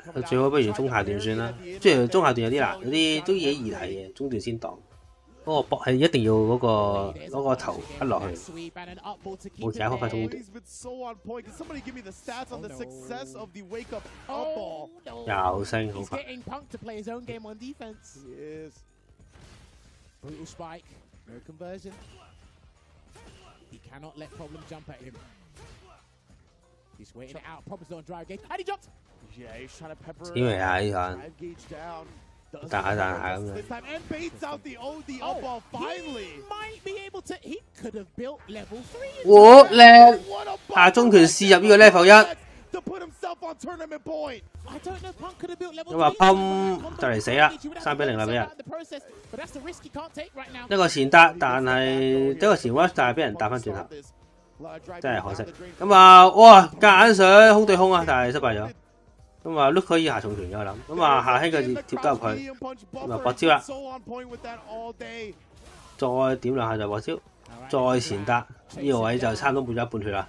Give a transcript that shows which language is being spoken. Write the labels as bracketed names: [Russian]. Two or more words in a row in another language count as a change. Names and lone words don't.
[Cantonese] 最好不如中下段算啦。即係中下段有啲難，有啲都幾易睇嘅，中段先當。嗰個搏係一定要嗰個頭一落去，冇其他方法中段。又升好快。 [English] He cannot let Problem jump at him. He's waiting it out. Problem's on drive gauge. And he jumped! Yeah, he's trying to pepper it. Drive gauge down. [Cantonese] 打咁樣。 [English] This time and baits out the OD up ball finally. He might be able to. He could have built level 3. [Cantonese] 哇靚！下中拳試入呢個 level 1。 [English] To put himself on tournament point. I don't know. Punk could have built level 3. [Cantonese] 咁啊砰就嚟死啦，3-0啦俾人。一個前搭，但係一個前 rush， 但係俾人打翻轉頭，真係可惜。咁啊，哇！夾硬上空對空啊，但係失敗咗。咁啊 ，look 可以下重拳嘅我諗。咁啊，下輕佢貼得入佢，咁啊搏招啦。再點兩下就搏招，再前搭，呢個位就差唔多冇咗一半血啦。